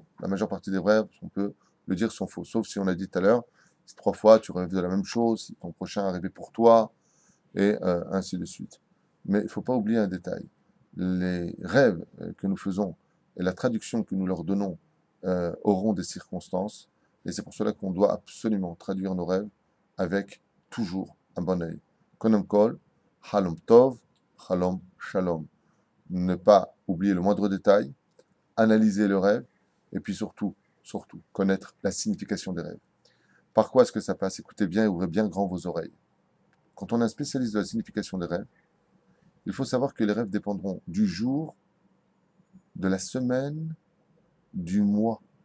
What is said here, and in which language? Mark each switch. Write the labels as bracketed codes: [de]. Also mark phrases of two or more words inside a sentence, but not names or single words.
[fr] La majeure partie des rêves, on peut le dire, sont faux. Sauf si on a dit tout à l'heure, si 3 fois tu rêves de la même chose, si ton prochain est arrivé pour toi, et ainsi de suite. Mais il ne faut pas oublier un détail. Les rêves que nous faisons et la traduction que nous leur donnons auront des circonstances, et c'est pour cela qu'on doit absolument traduire nos rêves avec toujours un bon œil. [he] כונם כל, חלום טוב, חלום שלום. [fr] Ne pas oublier le moindre détail, analyser le rêve, et puis surtout, connaître la signification des rêves. Par quoi est-ce que ça passe? Écoutez bien et ouvrez bien grand vos oreilles. Quand on est un spécialiste de la signification des rêves, il faut savoir que les rêves dépendront du jour, de la semaine, du mois.